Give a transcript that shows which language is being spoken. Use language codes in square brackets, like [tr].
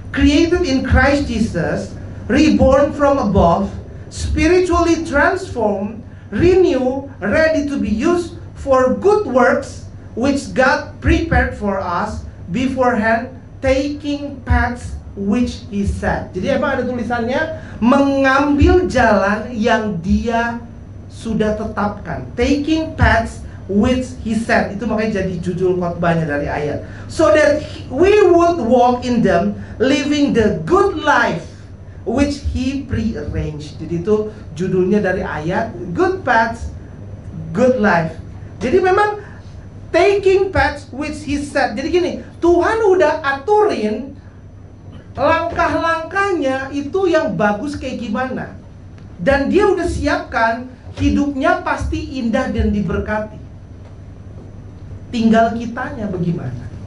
[en] created in Christ Jesus, reborn from above, spiritually transformed, renewed, ready to be used for good works which God prepared for us beforehand, taking paths which He set. [id] Jadi emang ada tulisannya mengambil jalan yang Dia sudah tetapkan. [en] Taking paths which He set. [id] Itu makanya jadi judul khotbahnya dari ayat. [en] So that we would walk in them, living the good life which He prearranged. [id] Jadi itu judulnya dari ayat, [en] good paths, good life. [id] Jadi memang taking paths which He set. Jadi gini, Tuhan udah aturin langkah-langkahnya itu yang bagus kayak gimana. Dan Dia udah siapkan hidupnya pasti indah dan diberkati. Tinggal kitanya bagaimana.